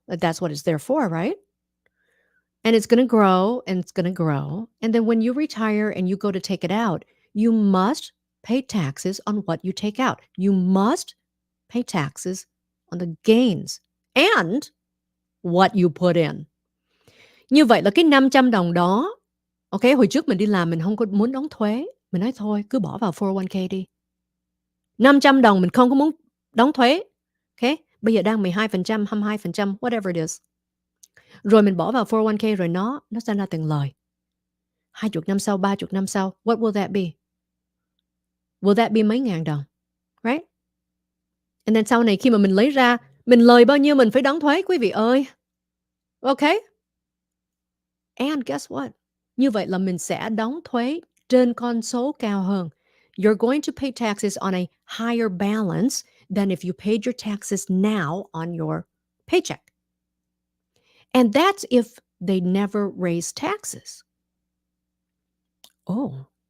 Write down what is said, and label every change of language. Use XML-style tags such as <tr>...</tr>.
<en>That's what it's there for, right? And it's going to grow and it's going to grow. And then when you retire and you go to take it out, you must pay taxes on what you take out. You must pay taxes on the gains and what you put in.</en> <vi>Như vậy là cái 500 đồng đó, ok, hồi trước mình đi làm mình không có muốn đóng thuế. Mình nói thôi, cứ bỏ vào 401k đi. 500 đồng mình không có muốn đóng thuế. Ok, bây giờ đang 12%, 22%,</vi> <en>whatever it is.</en> <vi>Rồi mình bỏ vào 401k rồi nó ra ra tiền lời. 20 năm sau, 30 năm sau,</vi> <en>what will that be? Will that be</en> <vi>mấy ngàn đồng?</vi> <en>Right? And then</en> <vi>sau này khi mà mình lấy ra, mình lời bao nhiêu mình phải đóng thuế quý vị ơi.</vi> <en>Okay? And guess what?</en> <vi>Như vậy là mình sẽ đóng thuế trên con số cao hơn.</vi> <en>You're going to pay taxes on a higher balance than if you paid your taxes now on your paycheck. And that's if they never raise taxes. Oh.</en>